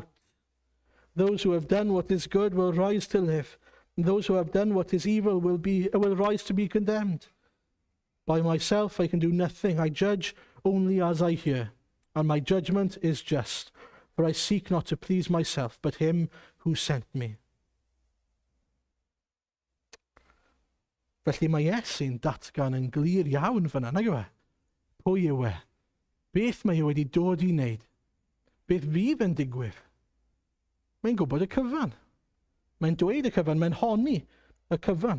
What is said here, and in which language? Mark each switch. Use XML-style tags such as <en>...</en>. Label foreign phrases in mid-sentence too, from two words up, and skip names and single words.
<en>Those who have done what is good will rise to live, and those who have done what is evil will rise to be condemned. By myself I can do nothing. I judge only as I hear, and my judgment is just, for I seek not to please myself, but him who sent me.</en> <cy>Felly mae Iesu'n datgan yn glir iawn fyna, nag yw e? Pwy yw e? Beth mae e wedi dod i wneud? Beth fydd yn digwydd? Mae'n gwybod y cyfan. Mae'n dweud y cyfan, mae'n honni y cyfan.</cy>